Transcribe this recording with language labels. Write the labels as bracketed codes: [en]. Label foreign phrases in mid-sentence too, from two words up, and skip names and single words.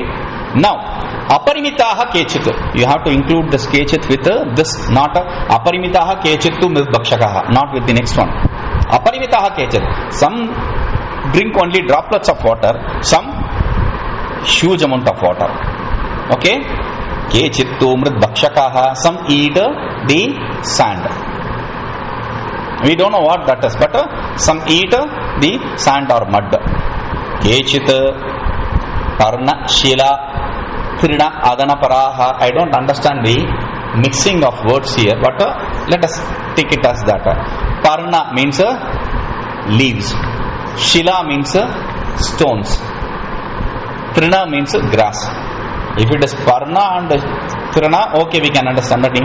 [en] Now, [sa] Aparimitaha Kechit. [en] You have to include this Kechit with this, not [sa] Aparimitaha Kechit [en] to Bhakshakaha, not with the next one. [sa] Aparimitaha Kechit. [en] Some drink only droplets of water, some huge amount of water. Okay? [sa] Kechittu mrid bhakshakaha. [en] Some eat the sand. We don't know what that is, but some eat the sand or mud. [sa] Kechit parna shila trina adana paraha. [en] I don't understand the mixing of words here, but let us take it as that. Parna means leaves. Shila means stones. Trina means grass. If it is Parna and Trina, okay, we can understand that.